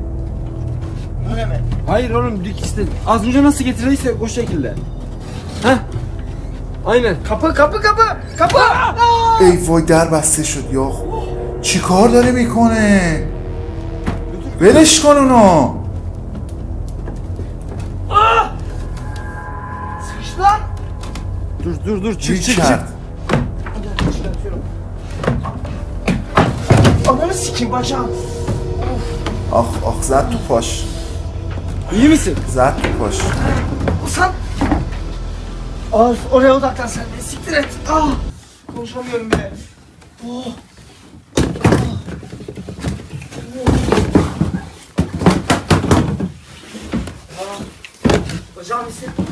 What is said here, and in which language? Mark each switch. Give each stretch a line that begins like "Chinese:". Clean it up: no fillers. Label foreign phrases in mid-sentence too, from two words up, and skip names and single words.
Turkish: Öyle mi? Hayır oğlum dik işte. Az önce nasıl getirdiyse o şekilde. Heh. Aynen. Kapı!
Persian: ای وای در بسته شد یا چی کار داره میکنه. ولش کن اونو.
Turkish: Sıkıştı lan. Dur
Persian: چی
Turkish: çık.
Persian: کرد.
Turkish: Çıkartıyorum. Ananı sikeyim bacağım.
Persian: آخ آخ زد تو پاش.
Turkish: İyi misin?
Persian: زد تو پاش.
Turkish: Sen Oraya odaklan sen de. Siktir et. Konuşamıyorum bile. Bacağım hisset.